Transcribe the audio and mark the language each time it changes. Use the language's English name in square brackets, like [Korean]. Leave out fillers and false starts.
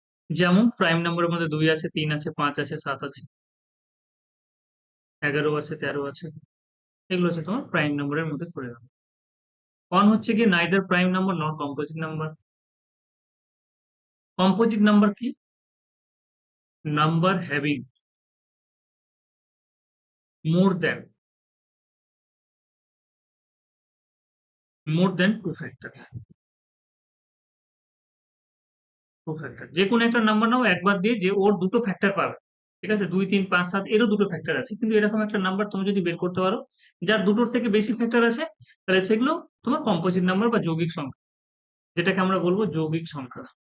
[Bangla] যেমন প্রাইম নাম্বারের মধ্যে 2 আছে, 3 আছে, 5 আছে, 7 আছে, 11 আছে, 13 আছে, এগুলো হচ্ছে তোমার প্রাইম নাম্বারের মধ্যে পড়ে যাবে। [English] 1 [Bangla] হচ্ছে কি [English] Neither prime number not composite number. [Bangla] Composite number কি? [English] Number having more than 2 factor। [Bangla] যে কোনো একটা নাম্বার নাও একবার দিয়ে, যে ওর দুটো ফ্যাক্টর পাবে, ঠিক আছে? 2, 3, 5, 7 এরও দুটো ফ্যাক্টর আছে, কিন্তু এরকম একটা নাম্বার তুমি যদি বের করতে পারো যার দুটোর থেকে বেশি ফ্যাক্টর আছে, তাহলে সেগুলো তোমার কম্পোজিট নাম্বার বা যৌগিক সংখ্যা, যেটাকে আমরা বলবো যৌগিক সংখ্যা।